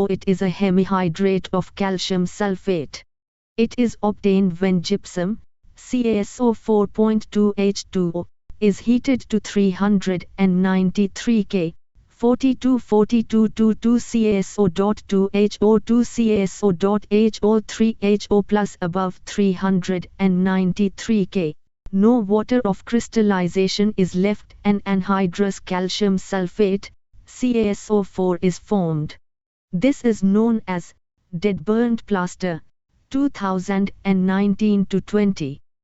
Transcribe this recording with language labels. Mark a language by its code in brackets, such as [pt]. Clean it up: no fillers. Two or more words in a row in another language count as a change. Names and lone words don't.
[en] It is a hemihydrate of calcium sulfate. It is obtained when gypsum, CaSO4.2H2O, is heated to 393 K, 42-42-2CaSO.2HO2CaSO.HO3HO+ above 393 K. No water of crystallization is left and anhydrous calcium sulfate, CaSO4 is formed. This is known as dead burnt plaster, 2019-20.